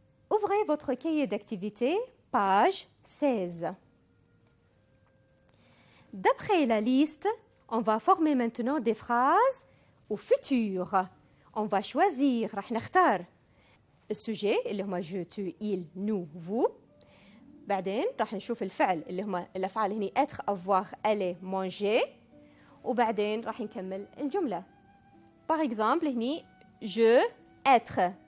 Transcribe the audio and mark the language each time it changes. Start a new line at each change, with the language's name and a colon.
French: Ouvrez votre cahier d'activité, page 16. D'après la liste, on va former maintenant des phrases au futur. On va choisir,
Arabic: راح نختار السوجي اللي هما
French: je, tu, il, nous, vous.
Arabic: بعدين راح نشوف الفعل اللي هما الأفعال هني
French: être, avoir, aller, manger.
Arabic: وبعدين راح نكمل الجملة.
French: Par exemple هني je, être.